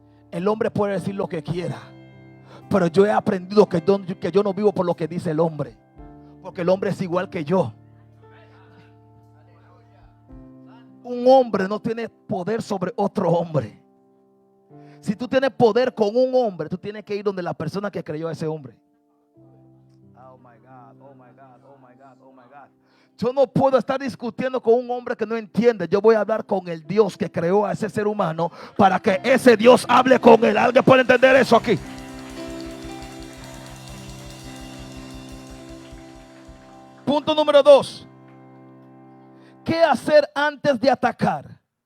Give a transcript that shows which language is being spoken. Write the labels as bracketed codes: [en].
[es] El hombre puede decir lo que quiera, pero yo he aprendido que yo no vivo por lo que dice el hombre, porque el hombre es igual que yo. Un hombre no tiene poder sobre otro hombre. Si tú tienes poder con un hombre, tú tienes que ir donde la persona que creyó a ese hombre. [en] Oh my God, oh my God, oh my God, oh my God. [es] Yo no puedo estar discutiendo con un hombre que no entiende. Yo voy a hablar con el Dios que creó a ese ser humano, para que ese Dios hable con él. ¿Alguien puede entender eso aquí? Punto número 2. ¿Qué hacer antes de atacar?